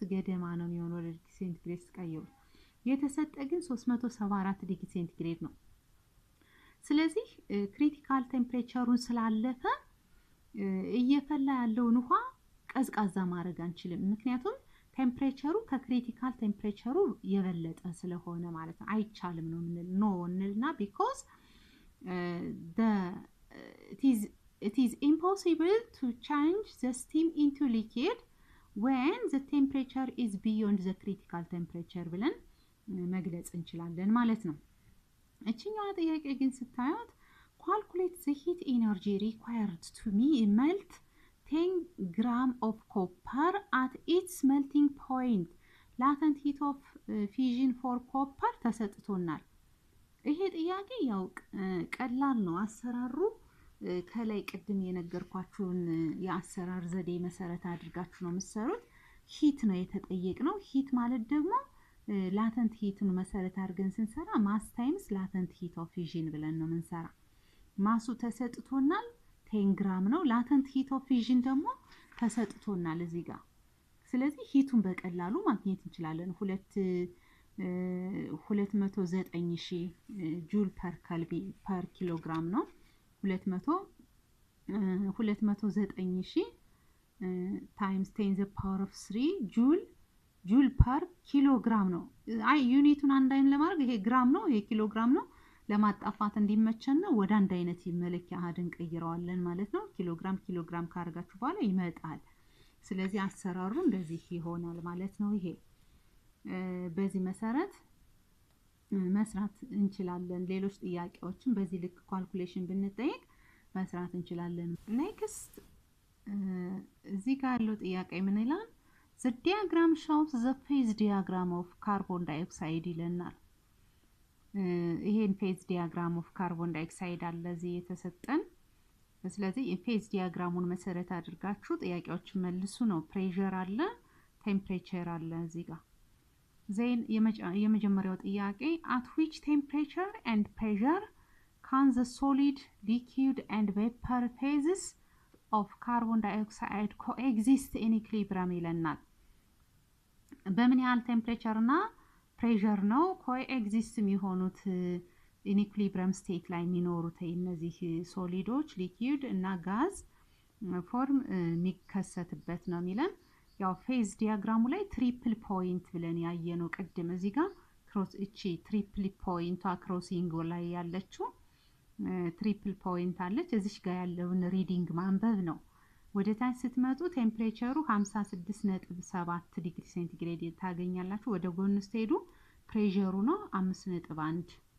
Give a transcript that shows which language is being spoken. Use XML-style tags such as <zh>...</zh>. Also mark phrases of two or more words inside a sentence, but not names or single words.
<am>ገደማ ነው የሚሆነው ወደ</am> <en>degree centigrade</en> <am>ስትቀይሩ። የተሰጠ ግን 374</am> <en>degree centigrade</en> <am>ነው። ስለዚህ</am> <en>critical temperature</en> <am>ስላለፈ እየፈላ ያለውን ውሃ ቀዝቃዛ ማድረግ አንችልም። ምክንያቱም ቴምፕሬቸሩ</am> <en>critical temperature</en> <am>የበለጠ ስለሆነ ማለት ነው። አይቻልም ነው ኖ እንልና because</am> <en>it is impossible to change the steam into liquid when the temperature is beyond the critical temperature</en> <am>ብለን መግለጽ እንችላለን ማለት ነው። እቺኛዋ ጥያቄ ግን ስታዩት</am> <en>calculate the heat energy required to melt 10 gram of copper at its melting point. latent heat of fission for copper</en> <am>ተሰጥቶናል። ይሄ ጥያቄ ያው ቀላል ነው አሰራሩ ከላይ ቅድም የነገርኳችሁን የአሰራር ዘዴ መሰረት አድርጋችሁ ነው የምትሰሩት። ሂት ነው የተጠየቅነው። ሂት ማለት ደግሞ ላተንት ሂትን መሰረት አድርገን ስንሰራ</am> <en>mass times latent heat of fission</en> <am>ብለን ነው የምንሰራ። ማሱ ተሰጥቶናል 10 ግራም ነው።</am> <en>latent heat of fission</en> <am>ደግሞ ተሰጥቶናል እዚህ ጋር። ስለዚህ ሂቱን በቀላሉ ማግኘት እንችላለን። 209,000</am> <en>joule per kilogram</en> <am>ነው።</am> <en>209,000 times 10 the power of 3 joule per kilogram</en> <am>ነው። አይ ዩኒቱን አንድ አይነት ለማድረግ ይሄ ግራም ነው ይሄ ኪሎግራም ነው ለማጣፋት እንዲመቸን ነው ወደ አንድ አይነት መለኪያ አሃድን ቀይረዋለን ማለት ነው። ኪሎግራም ካርጋችሁ በኋላ ይመጣል። ስለዚህ አሰራሩ እንደዚህ ይሆናል ማለት ነው። ይሄ በዚህ መሰረት መስራት እንችላለን። ሌሎች ጥያቄዎችን በዚህ ልክ ካልኩሌሽን ብንጠይቅ መስራት እንችላለን። ኔክስት እዚህ ጋር ያለው ጥያቄ ምን ይላል?</am> <en>the diagram shows the phase diagram of carbon dioxide</en> <am>ይለናል። ይሄን</am> <en>phase diagram of carbon dioxide</en> <am>አለ እዚህ የተሰጠን። ስለዚህ</am> <en>phase diagram</en> <am>መሰረት አድርጋችሁ ጥያቄዎችን መልሱ ነው። ፕሬሸር አለ ቴምፕሬቸር አለ እዚህ ጋር። ዜን የመጀመሪያው ጥያቄ</am> <en>at which temperature and pressure can the solid, liquid and vapor phases of carbon dioxide coexist in equilibrium</en> <am>ይለናል። በምን ያህል ቴምፕሬቸር እና ፕሬሸር ነው ኮኤግዚስት የሚሆኑት</am> <en>in equilibrium state</en> <am>ላይ የሚኖሩት እነዚህ</am> <en>solids liquid</en> <am>እና</am> <en>gas form</en> <am>የሚከሰትበት ነው የሚለን። ያው ፌዝ ዲያግራሙ ላይ</am> <en>triple point</en> <am>ብለን ያየነው ቅድም እዚህ ጋር ክሮስ እቺ</am> <en>triple point</en> <am>ክሮሲንግ ላይ ያለችው</am> <en>triple point</en> <am>አለች። እዚህ ጋር ያለውን ሪዲንግ ማንበብ ነው። ወደ ታች ስትመጡ ቴምፕሬቸሩ 56.7</am> <en>degree centigrade</en> <am>ታገኛላችሁ። ወደ ጎን ስትሄዱ ፕሬሸሩ ነው 5.1።</am>